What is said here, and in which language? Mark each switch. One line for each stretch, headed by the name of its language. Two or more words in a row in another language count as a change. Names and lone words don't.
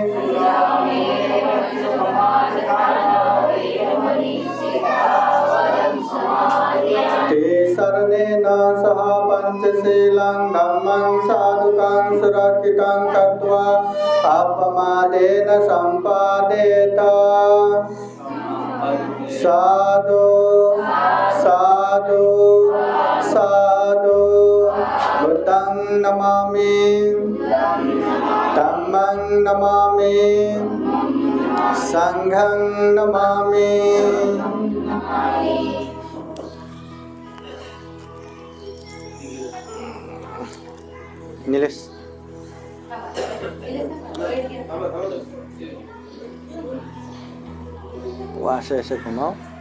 Pali: ते शरणेन सह पंचशीलं धम्मं साधुकं सुरक्षितं कृत्वा अपमादेन सम्पादेत साधु साधु साधु बुद्धं नमामि धम्मं नमामि संघं नमामि
Hindi: नीलेश वहाँ से ऐसे घुमाओ